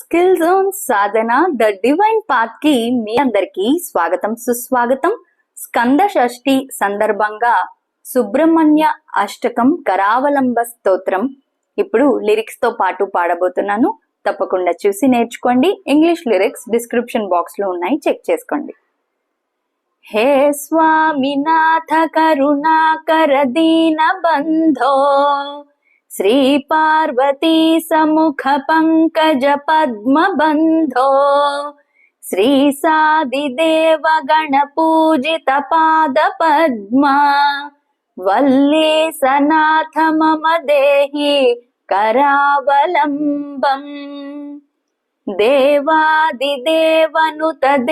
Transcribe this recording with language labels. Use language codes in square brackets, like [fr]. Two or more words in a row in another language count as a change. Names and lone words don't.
[te] స్కిల్ జోన్ సాధన ద డివైన్ పాత్ కి మీ అందరికి స్వాగతం సుస్వాగతం. స్కంద షష్ఠి సందర్భంగా సుబ్రహ్మణ్య అష్టకం కరావలంబ స్తోత్రం ఇప్పుడు లిరిక్స్ తో పాటు పాడబోతున్నాను. తప్పకుండా చూసి నేర్చుకోండి. [en] English lyrics description box [te] లో ఉన్నాయి, చెక్ చేసుకోండి. [sa] हे स्वामिनाथ करुणाकर दीन बंधो श्री पार्वती समुख पंकज पद्म बंधो श्री सादिदेव गण पूजित पाद पद्मा वल्ली सनाथ मम देहि करावलंबम् देवादिदेवनुत